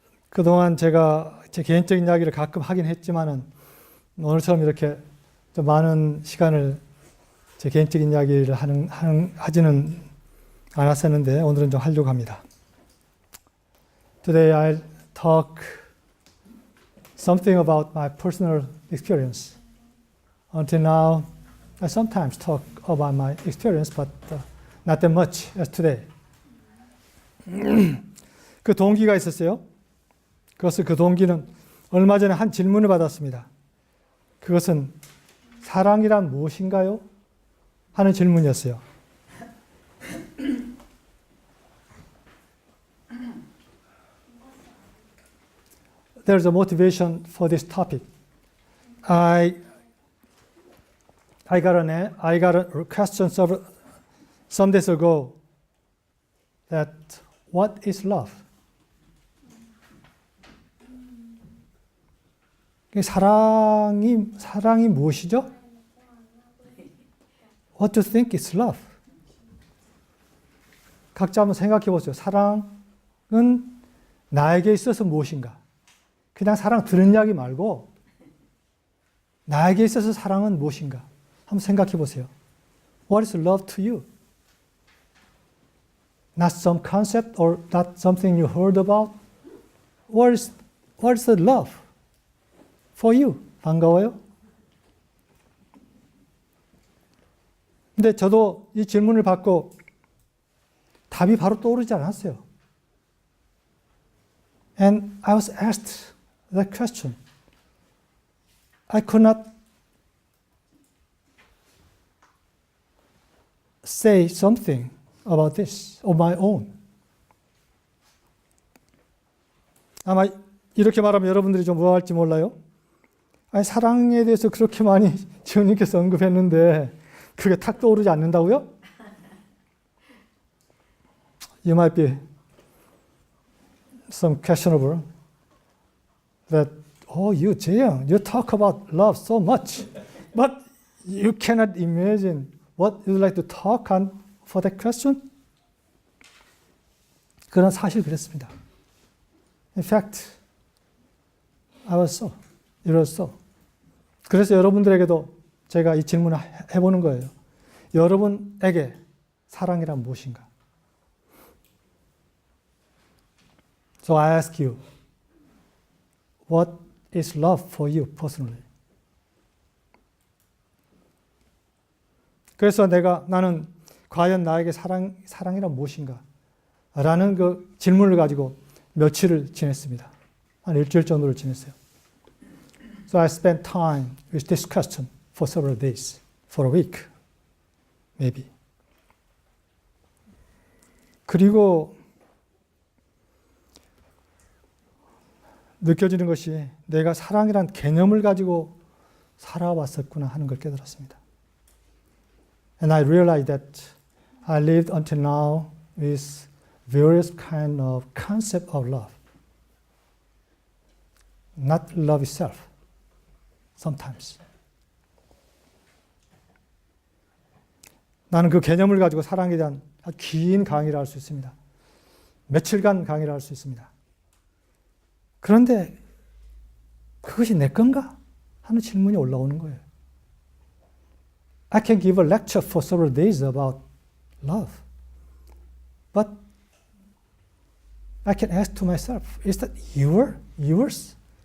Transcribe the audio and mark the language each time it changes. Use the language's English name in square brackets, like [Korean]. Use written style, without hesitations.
[Korean] 그동안 제가 제 개인적인 이야기를 가끔 하긴 했지만은 오늘처럼 이렇게 좀 많은 시간을 제 개인적인 이야기를 하지는 않았었는데 오늘은 좀 하려고 합니다. [English] Today I'll talk something about my personal experience. Until now, I sometimes talk about my experience, but not that much as today. [Korean] 그 동기가 있었어요. 그 동기는 얼마 전에 한 질문을 받았습니다. 그것은 사랑이란 무엇인가요? 하는 질문이었어요. [English] There's a motivation for this topic. I got a question some days ago that what is love? [Korean] 사랑이 무엇이죠? [English] What do you think is love? [Korean] 각자 한번 생각해 보세요. 사랑은 나에게 있어서 무엇인가? 그냥 사랑 들은 이야기 말고 나에게 있어서 사랑은 무엇인가? 한번 생각해 보세요. [English] What is love to you? Not some concept or not something you heard about. What is the love for you? [Korean] 반가워요? 근데 저도 이 질문을 받고 답이 바로 떠오르지 않았어요. [English] And I was asked that question. I could not say something about this on my own. [Korean] 아마 이렇게 말하면 여러분들이 좀 뭐할지 몰라요. 아니, 사랑에 대해서 그렇게 많이 지원님께서 언급했는데 그게 탁 떠오르지 않는다고요? [English] You might be some questionable that, oh, you, Jaeyoung, you talk about love so much, but you cannot imagine what you'd like to talk on for that question? [Korean] 그런 사실 그랬습니다. [English] In fact, I was so. It was so. [Korean] 그래서 여러분들에게도 제가 이 질문을 해보는 거예요. 여러분에게 사랑이란 무엇인가? [English] So I ask you, what is love for you personally? [Korean] 그래서 나는 과연 나에게 사랑이란 무엇인가? 라는 그 질문을 가지고 며칠을 지냈습니다. 한 일주일 정도를 지냈어요. [English] So I spent time with this question for several days, for a week, maybe. [Korean] 그리고 느껴지는 것이 내가 사랑이란 개념을 가지고 살아왔었구나 하는 걸 깨달았습니다. [English] And I realized that I lived until now with various kind of concept of love. Not love itself, sometimes. [Korean] 나는 그 개념을 가지고 사랑에 대한 긴 강의를 할 수 있습니다. 며칠간 강의를 할 수 있습니다. 그런데 그것이 내 건가? 하는 질문이 올라오는 거예요. [English] I can give a lecture for several days about love. But I can ask to myself, is that yours?